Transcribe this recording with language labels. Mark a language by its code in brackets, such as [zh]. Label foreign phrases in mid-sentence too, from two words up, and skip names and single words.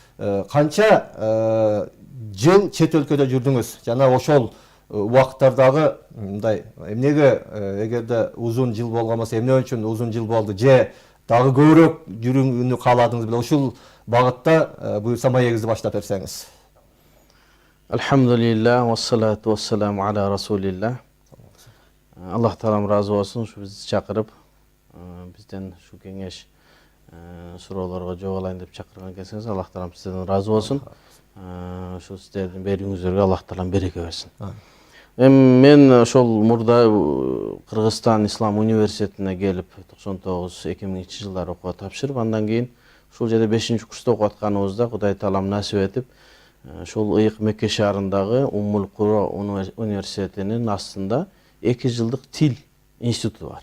[ky] Канча жыл чет өлкөдө жүрдүңүз жана ошол убакыттардагы мындай эмнеге эгерде узун жыл болгон болсо эмне үчүн узун жыл болду, же дагы көбүрөөк жүрүүнү кааладыңыз беле? Ушул багытта буюрса маегиңизди баштап берсеңиз. [ar] الحمد لله، والصلاة والسلام على رسول الله. [ky] Аллах таалам разы болсун, ушу бизди чакырып, бизден ушу кеңеш суроолорго жооп алайын деп чакырган экенсиңиз. Аллах таалам сизден разы болсун. Ушу сиздердин берүүңүздөргө Аллах таалам береке берсин. Мен ошол мурда Кыргызстан Ислам университетине келип 99-2000 жылдары окууга тапшырып, андан кийин ушул жерде 5-курста окуп атканыбызда Кудай таалам насип этип, ушул ыйык Мекке шаарындагы Уммул Кура университетинин астында 2 жылдык тил институту бар.